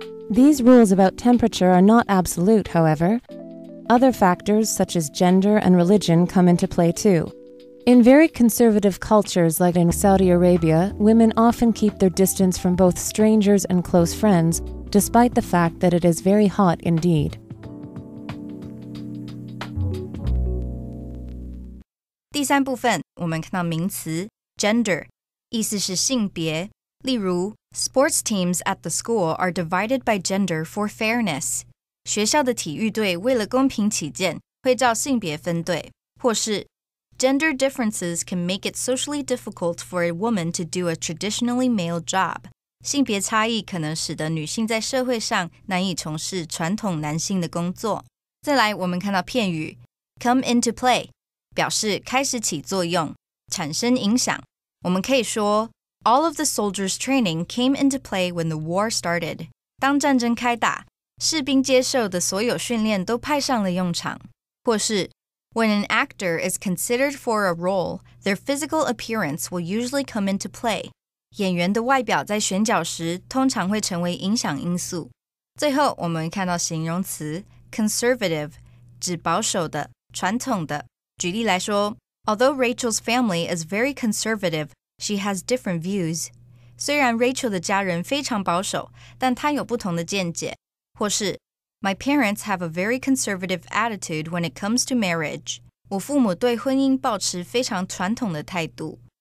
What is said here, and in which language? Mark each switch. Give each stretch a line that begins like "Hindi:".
English: These rules about temperature are not absolute, however. Other factors, such as gender and religion, come into play too. In very conservative cultures like in Saudi Arabia, women often keep their distance from both strangers and close friends, despite the fact that it is very hot indeed.
Chinese: 第三部分，我们看到名词 gender， 意思是性别。例如
English: Sports teams at the school are divided by gender for fairness.
Chinese: 学校的体育队为了公平起见，会照性别分队。或是
English: Gender differences can make it socially difficult for a woman to do a traditionally male job.
Chinese: 性别差异可能使得女性在社会上难以从事传统男性的工作。再来，我们看到片语 come into play， 表示开始起作用，产生影响。我们可以说
English: All of the soldiers' training came into play when the war started.
Chinese: 当战争开打，士兵接受的所有训练都派上了用场。或是
English: When an actor is considered for a role, their physical appearance will usually come into play.
Chinese: 演员的外表在选角时通常会成为影响因素。最后我们看到形容词 conservative 指保守的、传统的。举例来说
English: Although Rachel's family is very conservative, she has different views.
Chinese: 虽然 Rachel 的家人非常保守，但她有不同的见解。或是
English: My parents have a very conservative attitude when it comes to marriage.
Chinese: 我父母对婚姻抱持非常传统的态度。